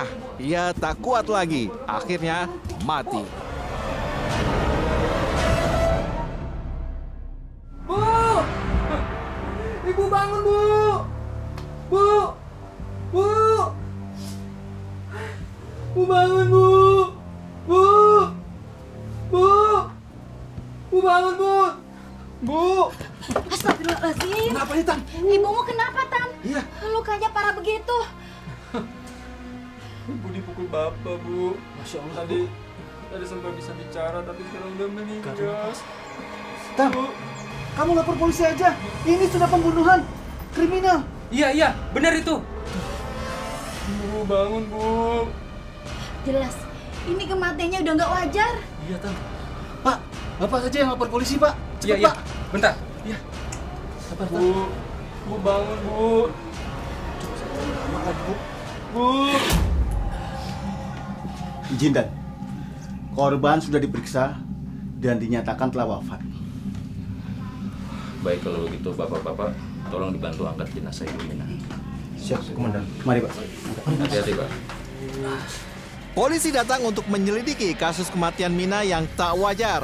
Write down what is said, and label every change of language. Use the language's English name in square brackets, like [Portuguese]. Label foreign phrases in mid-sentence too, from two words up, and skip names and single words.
[Indonesian] Ia tak kuat lagi. Akhirnya mati. Bu! Ibu bangun, Bu! Bu! Bu! Bu bangun, Bu! Bu! Bu! Bu bangun, Bu. Bu. Astagfirullahaladzim. Kenapa nih, Tan? Ibumu kenapa, Tan? Iya. Lukanya parah begitu. Ibu dipukul bapak, Bu. [Arabic] Masya Allah. [Indonesian] Tadi sempat bisa bicara tapi sekarang udah meninggal. Tam, kamu lapor polisi aja. Ini sudah pembunuhan kriminal. Iya, benar itu. Bu bangun, Bu. Jelas, ini kematiannya udah nggak wajar. Iya, Tam. Pak, Bapak saja yang lapor polisi, Pak. Cepat, Iya. Pak. Bentar. Sabar, Tam. Bu bangun, Bu. Bu. Izin dan korban sudah diperiksa dan dinyatakan telah wafat. Baik kalau begitu bapak-bapak, tolong dibantu angkat jenazah Ibu Mina. Siap, Komandan. Mari, Pak. Hati-hati, Pak. Polisi datang untuk menyelidiki kasus kematian Mina yang tak wajar.